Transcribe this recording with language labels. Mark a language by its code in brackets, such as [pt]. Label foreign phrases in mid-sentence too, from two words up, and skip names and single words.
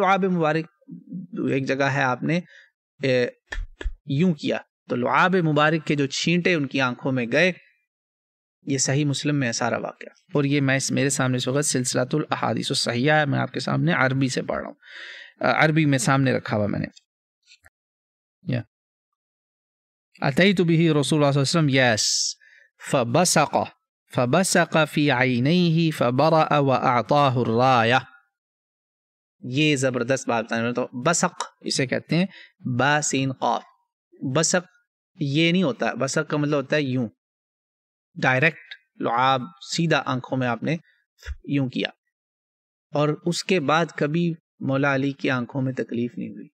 [ur] لعاب مبارک ایک جگہ ہے، آپ نے یوں کیا تو لعاب مبارک کے جو چھینٹے ان کی آنکھوں میں گئے، یہ صحیح مسلم میں ہے سارا واقعہ، اور یہ میرے سامنے اس وقت سلسلۃ الاحادیث الصحیحہ ہے، میں آپ کے سامنے عربی سے پڑھ رہا ہوں، عربی میں سامنے رکھا ہوا میں نے. [ar] اتیت به رسول اللہ صلی اللہ علیہ وسلم، یس، فبصق فی عینیہ فبرأ واعطاہ الرایہ. [ur] یہ زبردست بات ہے. تو بصق اسے کہتے ہیں با سین قاف. بصق یہ نہیں ہوتا، بصق کا مطلب ہوتا ہے یوں ڈائریکٹ لعاب سیدھا آنکھوں میں آپ نے یوں کیا، اور اس کے بعد کبھی مولا علی کی آنکھوں میں تکلیف نہیں ہوئی.